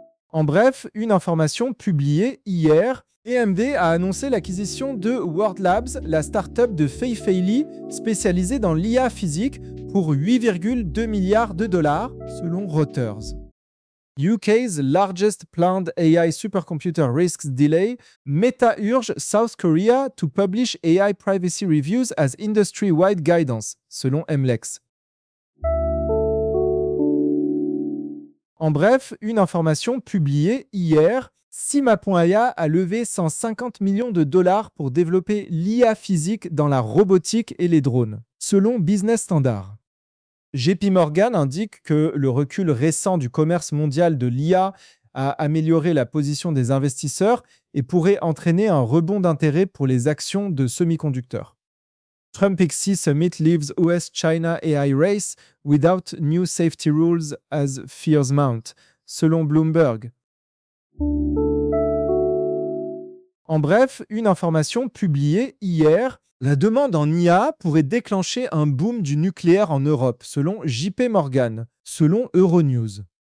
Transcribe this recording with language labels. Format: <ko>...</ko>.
<fr>En bref, une information publiée hier, AMD a annoncé l'acquisition de World Labs, la start-up de Feifei Li, spécialisée dans l'IA physique, pour 8,2 milliards de dollars, selon Reuters.</fr> <en>UK's largest planned AI supercomputer risks delay. Meta urge South Korea to publish AI privacy reviews as industry-wide guidance,</en> <fr>selon MLEX. En bref, une information publiée hier, Sima.ai a levé 150 millions de dollars pour développer l'IA physique dans la robotique et les drones, selon Business Standard. JP Morgan indique que le recul récent du commerce mondial de l'IA a amélioré la position des investisseurs et pourrait entraîner un rebond d'intérêt pour les actions de semi-conducteurs.</fr> <en>Trump XC Summit leaves US-China AI race without new safety rules as fears mount,</en> <fr>selon Bloomberg. En bref, une information publiée hier, la demande en IA pourrait déclencher un boom du nucléaire en Europe, selon JP Morgan, selon Euronews.</fr>